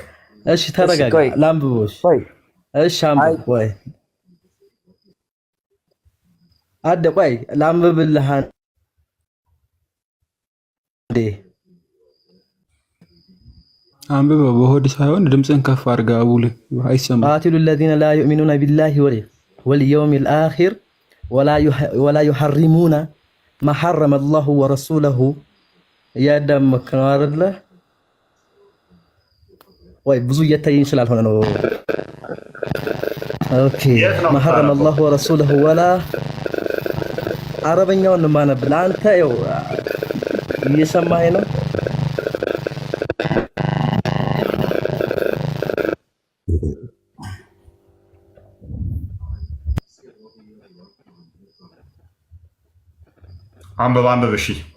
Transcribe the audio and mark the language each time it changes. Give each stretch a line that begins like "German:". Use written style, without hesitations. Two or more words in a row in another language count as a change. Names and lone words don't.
Amharic: እሺ ተረጋጋ። ላንብቦሽ። እሺ አንብብ። ቆይ ቆይ ላንብብልህ እንዴ። አንብበው በሆድ ሳይሆን ድምፅን ከፍ አድርጋ አቡል አይሰማም።
Arabic: ቃቲሉ الذين لا يؤمنون بالله واليوم الآخر ولا يحرمون ما حرم الله ورسوله
Amharic: ያዳመክ ነው አይደለ? ወይ ብዙ እየታየኝ ስላልሆነ ነው። ኦኬ
Arabic: ما حرم الله ورسوله ولا
Amharic: አረበኛውን ማነብል አንተ ይኸው እየሰማኸኝ ነው? አንብብ። እሺ